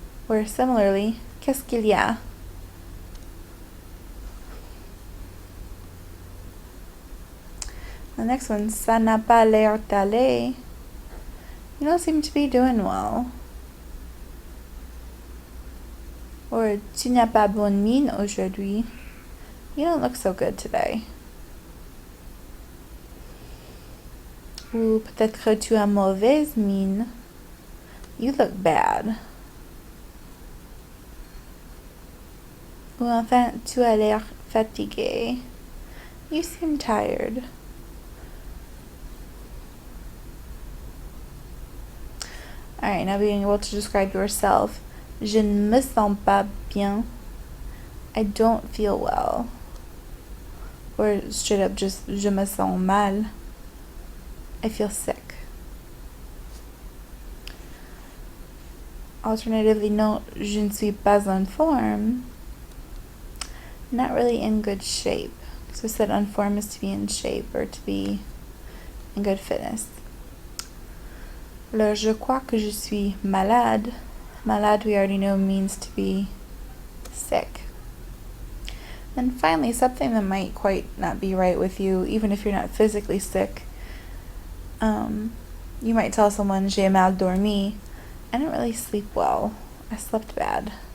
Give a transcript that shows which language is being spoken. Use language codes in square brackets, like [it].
[en] Or similarly, [fr] qu'est-ce qu'il y a? [en] The next one, [fr] ça n'a pas l'air d'aller. [en] You don't seem to be doing well. Or [fr] tu n'as pas bonne mine aujourd'hui. [en] You don't look so good today. [fr] Ou peut-être que tu as mauvaise mine. [en] You look bad. [fr] Ou enfin, tu as l'air fatigué. [en] You seem tired. Alright, now being able to describe yourself. [fr] Je ne me sens pas bien. [en] I don't feel well. Or straight up just, [fr] je me sens mal. [en] I feel sick. Alternatively, [fr] non, je ne suis pas en forme. [en] Not really in good shape. So I said en forme is to be in shape or to be in good fitness. [fr] Alors, je crois que je suis malade. [en] Malade, we already know, means to be sick. And finally, something that might quite not be right with you, even if you're not physically sick. You might tell someone, [fr] j'ai mal dormi. [en] I didn't really sleep well. I slept bad.